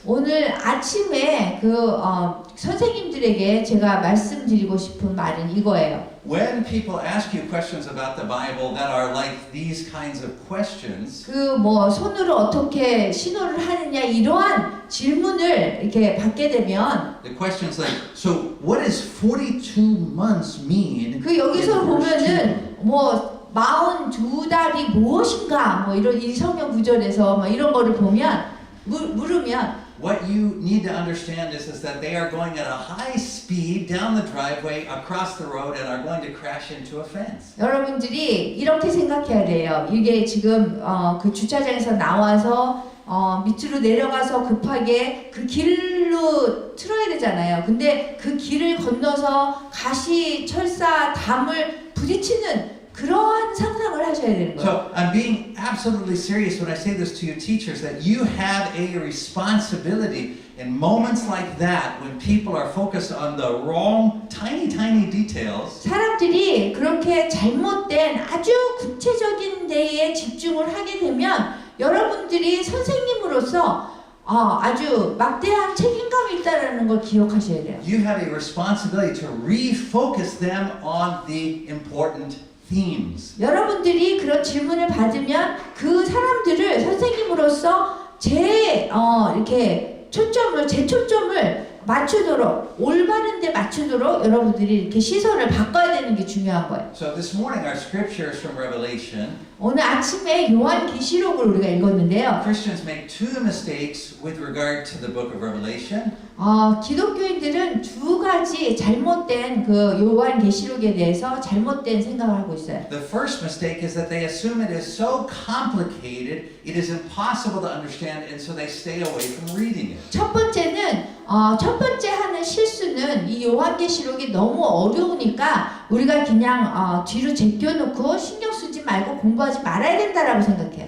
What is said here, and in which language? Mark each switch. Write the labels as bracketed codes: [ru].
[ko] 오늘 아침에 선생님들에게 제가 말씀드리고 싶은 말은 이거예요. [en] When people ask you questions about the Bible that are like these kinds of questions, [ko] 손으로 어떻게 신호를 하느냐 이러한 질문을 이렇게 받게 되면 [en] the questions like, so what does 42 months mean? [ko] 여기서 [en] in verse 2? [ko] 보면은 42달이 무엇인가 이런 이 성경 구절에서 이런 거를 보면 물으면 [en] What you need to understand is that they are going at a high speed down the driveway, across the road, and are going to crash into a fence. [ko] 여러분들이 이렇게 생각해야 돼요. 이게 지금 그 주차장에서 나와서 밑으로 내려가서 급하게 그 길로 틀어야 되잖아요. 근데 그 길을 건너서 가시, 철사, 담을 부딪히는 그러한 상상을 하셔야 되는 거예요. [en] So I'm being absolutely serious when I say this to you teachers, that you have a responsibility in moments like that when people are focused on the wrong tiny details. [ko] 사람들이 그렇게 잘못된 아주 구체적인 데에 집중을 하게 되면 여러분들이 선생님으로서 아주 막대한 책임감이 있다는 걸 기억하셔야 돼요. [en] You have a responsibility to refocus them on the important themes. [ko] 여러분들이 그런 질문을 받으면 그 사람들을 선생님으로서 이렇게 제 초점을 맞추도록 올바른 데 맞추도록 여러분들이 이렇게 시선을 바꿔야 되는 게 중요한 거예요. [en] So this morning our scripture is from Revelation. [ko] 오늘 아침에 요한계시록을 우리가 읽었는데요. [en] Christians make two mistakes with regard to the book of Revelation. [ko] 기독교인들은 두 가지 잘못된 그 요한계시록에 대해서 잘못된 생각을 하고 있어요. [en] The first mistake is that they assume it is so complicated, it is impossible to understand, and so they stay away from reading it. [ko] 첫 번째 하는 실수는 이 요한계시록이 너무 어려우니까 우리가 그냥 뒤로 제껴놓고 신경 쓰지 말고 공부하지 말아야 된다라고 생각해요.